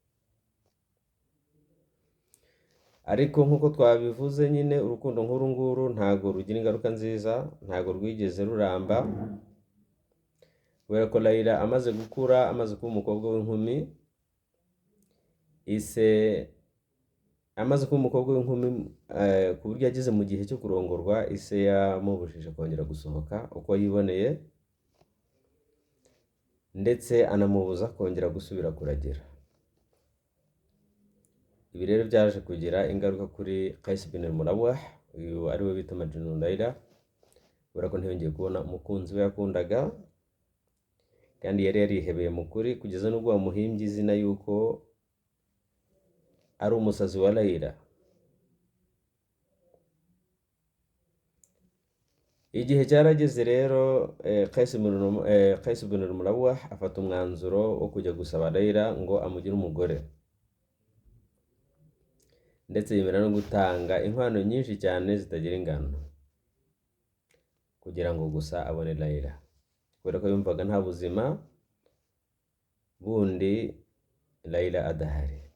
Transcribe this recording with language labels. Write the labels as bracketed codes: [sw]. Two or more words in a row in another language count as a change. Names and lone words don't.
[rw] Ariko nk'uko twabivuze nyine, urukundo nk'uru nguru ntabwo rugira ingaruka nziza, ntabwo rwigeze ruramba, kubera ko Layla amaze gukura, amaze kuba umukobwa w'inkumi, ku buryo ageze mu gihe cyo kurongorwa, ise yamubujije kongera gusohoka uko yiboneye, ndetse anamubuza kongera gusubira kuragira. Ibi rero byaje kugira ingaruka kuri Qais bin al-Mulawah, uyu ari we bita Majnun Layla, kubera ko ntiyongeye kubona umukunzi we yakundaga, kandi yari yarihebeye mu kuri, kugeza n'ubwo bamuhimbye izina yuko ari umusazi wa Layla. Igihe cyarageze rero, Qais bin al-Mulawah afata umwanzuro wo kujya gusaba Layla ngo amugire umugore, ndetse yemera no gutanga inkwano nyinshi cyane zitagira ingano kugira ngo gusa abone Layla, kubera ko yumvaga nta buzima bundi Layla adahari.